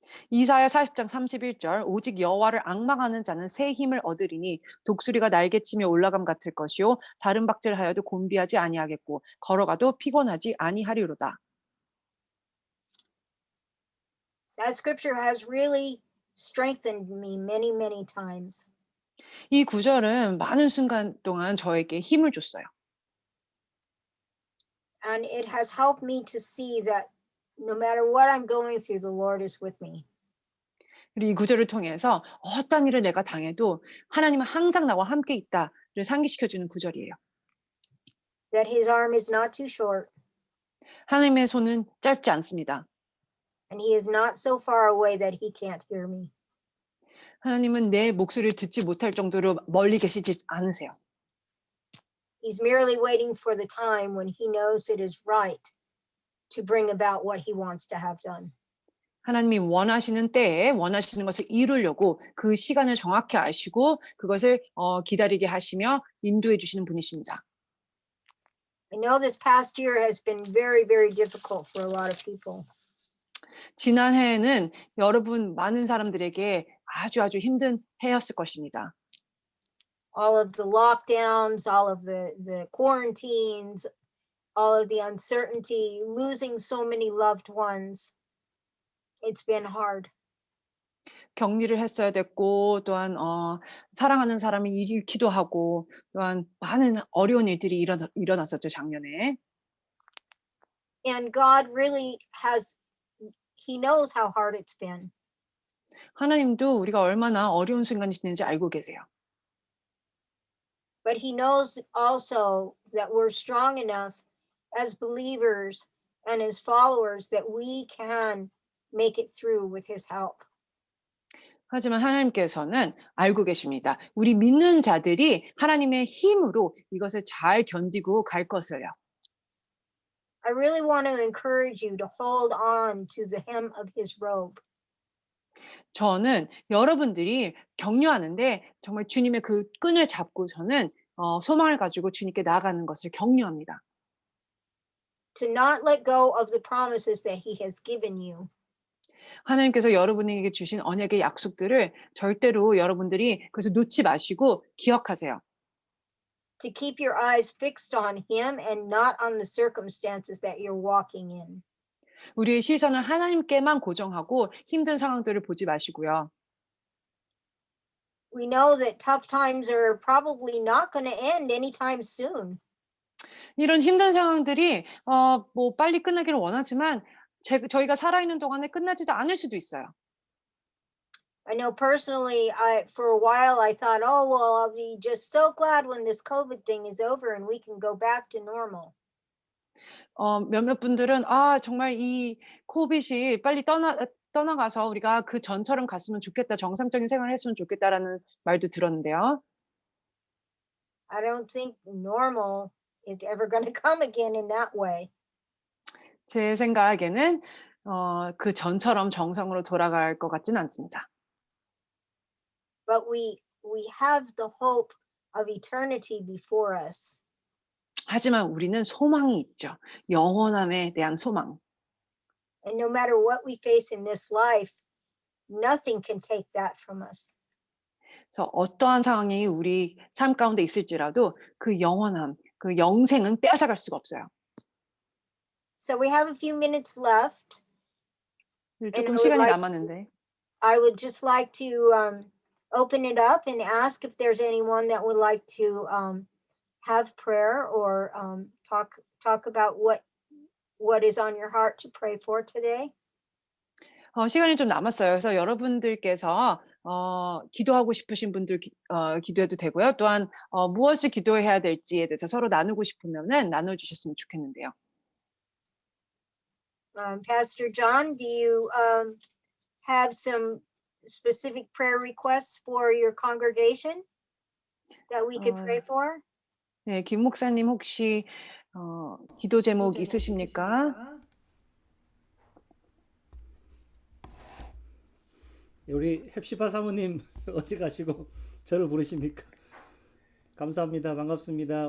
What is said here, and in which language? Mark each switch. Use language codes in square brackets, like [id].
[ko] 이사야 40장 31절 오직 여호와를 앙망하는 자는 새 힘을 얻으리니 독수리가 날개치며 올라감 같을 것이요 다른 박질하여도 곤비하지 아니하겠고 걸어가도 피곤하지 아니하리로다. [en] That scripture has really strengthened me many, many times. [ko] 이 구절은 많은 순간 동안 저에게 힘을 줬어요. [en] And it has helped me to see that no matter what I'm going through, the Lord is with me. [ko] 그리고 이 구절을 통해서 어떤 일을 내가 당해도 하나님은 항상 나와 함께 있다를 상기시켜주는 구절이에요. [en] That his arm is not too short [ko] 하나님의 손은 짧지 않습니다. [en] and he is not so far away that he can't hear me. [ko] 하나님은 내 목소리를 듣지 못할 정도로 멀리 계시지 않으세요. [en] He's merely waiting for the time when he knows it is right to bring about what he wants to have done. [ko] 하나님이 원하시는 때에 원하시는 것을 이루려고 그 시간을 정확히 아시고 그것을 기다리게 하시며 인도해 주시는 분이십니다. [en] I know this past year has been very, very difficult for a lot of people. [ko] 지난해에는 여러분 많은 사람들에게 아주 힘든 해였을 것입니다. [en] All of the lockdowns, all of the quarantines, all of the uncertainty, losing so many loved ones. It's been hard. [ko] 격리를 했어야 됐고 또한 사랑하는 사람이 잃기도 하고 또한 많은 어려운 일들이 일어났었죠, 작년에. [en] And God really He knows how hard it's been. [ko] 하나님도 우리가 얼마나 어려운 순간이 있는지 알고 계세요. [en] But He knows also that we're strong enough as believers and as followers that we can make it through with His help. [ko] 하지만 하나님께서는 알고 계십니다. 우리 믿는 자들이 하나님의 힘으로 이것을 잘 견디고 갈 것을요. [en] I really want to encourage you to hold on to the hem of His robe. [ko] 저는 여러분들이 격려하는데 정말 주님의 그 끈을 잡고서는 소망을 가지고 주님께 나아가는 것을 격려합니다. [en] To not let go of the promises that He has given you. [ko] 하나님께서 여러분에게 주신 언약의 약속들을 절대로 여러분들이 그래서 놓지 마시고 기억하세요. [en] To keep your eyes fixed on Him and not on the circumstances that you're walking in. [ko] 우리의 시선을 하나님께만 고정하고 힘든 상황들을 보지 마시고요. [en] We know that tough times are probably not going to end anytime soon. [ko] 이런 힘든 상황들이 뭐 빨리 끝나기를 원하지만 저희가 살아있는 동안에 끝나지도 않을 수도 있어요. [en] I know personally, for a while I thought, oh, well, I'll be just so glad when this COVID thing is over and we can go back to normal. [ko] 몇몇 분들은 정말 이 코빗이 빨리 떠나가서 우리가 그 전처럼 갔으면 좋겠다. 정상적인 생활을 했으면 좋겠다라는 말도 들었는데요. [en] I don't think normal is ever going to come again in that way. [ko] 제 생각에는 그 전처럼 정상으로 돌아갈 것 같지는 않습니다. [en] But we have the hope of eternity before us. [ko] 하지만 우리는 소망이 있죠. 영원함에 대한 소망. [en] And no matter what we face in this life, nothing can take that from us. [ko] 그래서 어떠한 상황이 우리 삶 가운데 있을지라도 그 영원함, 그 영생은 빼앗아갈 수가 없어요. [en] So we have a few minutes left. [ko] 조금 시간이 남았는데. [en] I would just like to open it up and ask if there's anyone that would like to have prayer or talk about what is on your heart to pray for today. [ko] 시간이 좀 남았어요. 그래서 여러분들께서 기도하고 싶으신 분들 기도해도 되고요. 또한 무엇을 기도해야 될지에 대해서 서로 나누고 싶으면은 나눠주셨으면 좋겠는데요. [en] Pastor John, do you have some specific prayer requests for your congregation that we could pray for? [ko] 네, 김 목사님 혹시 기도 제목 있으십니까? 우리 헵시파 사모님 어디 가시고 저를 부르십니까? 감사합니다. 반갑습니다.